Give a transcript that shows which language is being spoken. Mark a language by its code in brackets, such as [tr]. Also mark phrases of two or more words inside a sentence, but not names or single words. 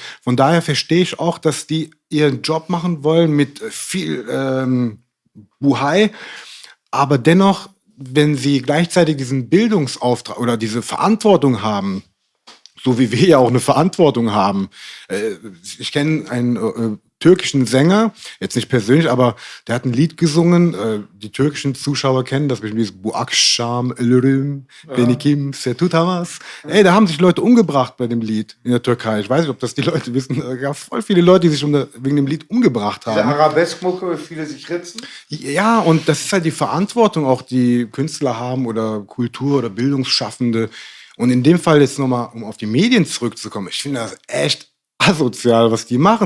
[de] Von daher verstehe ich auch, dass die ihren Job machen wollen mit viel Buhai, aber dennoch, wenn sie gleichzeitig diesen Bildungsauftrag oder diese Verantwortung haben, so wie wir ja auch eine Verantwortung haben. Ich kenne einen türkischen Sänger, jetzt nicht persönlich, aber der hat ein Lied gesungen. Die türkischen Zuschauer kennen das, dieses [tr] Bu akşam ölürüm, beni kimse tutamaz. [de] Ey, da haben sich Leute umgebracht bei dem Lied in der Türkei. Ich weiß nicht, ob das die Leute wissen. Es gab voll viele Leute, die sich wegen dem Lied umgebracht haben. Diese Arabeskmucke, wie viele sich ritzen? Ja, und das ist halt die Verantwortung auch, die Künstler haben oder Kultur- oder Bildungsschaffende. Und in dem Fall jetzt nochmal, um auf die Medien zurückzukommen, ich finde das echt asozial, was die machen.